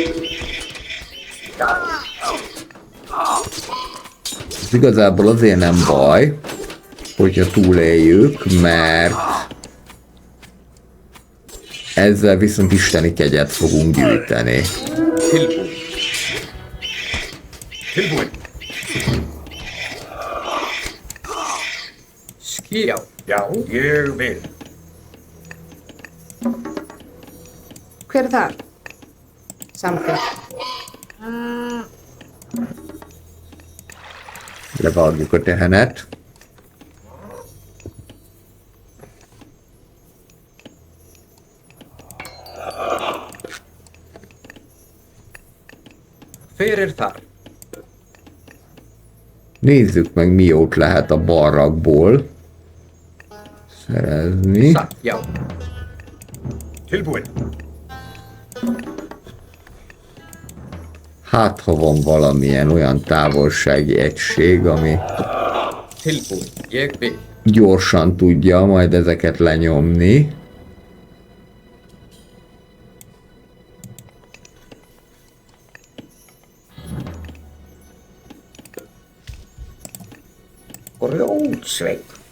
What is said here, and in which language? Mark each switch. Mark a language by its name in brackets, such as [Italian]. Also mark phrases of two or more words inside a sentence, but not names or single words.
[Hungarian] Ez igazából azért nem baj, hogyha túléljük, mert ezzel viszont isteni kegyet fogunk gyűjteni. [Icelandic] Skill. Ja, ég vil. Hver er það? Samþykkt. [Hungarian] Levágjuk a tehenet. [Icelandic] Fyrir þar. [Hungarian] Nézzük meg, mi jót lehet a barrakból szerezni. [Icelandic] Satt, já. Tilbúin. [Hungarian] Hát, ha van valamilyen olyan távolsági egység, ami [Icelandic] Tilbúin. Ég vil. [Hungarian] gyorsan tudja majd ezeket lenyomni. [Icelandic] Grjótsveit.